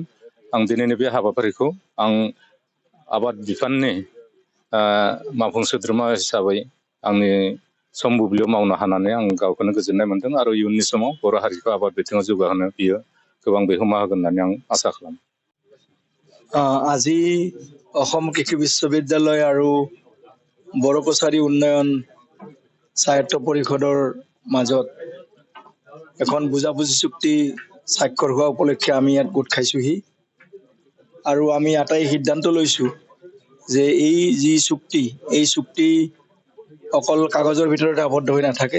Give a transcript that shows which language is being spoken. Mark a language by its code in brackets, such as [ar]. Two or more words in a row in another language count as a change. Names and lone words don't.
[brx] आं दिनैनि बे हाबाफारिखौ आं आबाद बिफाननि मावफुं सोद्रोमा हिसाबै आंनि सम बुब्लियाव मावनो हानानै आं गावखौनो गोजोननाय मोन्दों आरो इयुननि समाव बर' हारिखौ आबाद बिथिङाव जौगाहोनो बियो गोबां बिहोमा होगोन होननानै आं आसा खालामो। [as] আজি অসম কৃষি বিশ্ববিদ্যালয় আৰু বড়ো কছাৰী উন্নয়ন স্বায়ত্ত পৰিষদৰ মাজত এখন বুজাবুজি চুক্তি স্বাক্ষৰ হোৱা উপলক্ষে আমি ইয়াত গোট খাইছোহি আৰু আমি এটাই সিদ্ধান্ত লৈছোঁ যে এই যি চুক্তি, এই চুক্তি অকল কাগজৰ ভিতৰতে আবদ্ধ হৈ নাথাকে।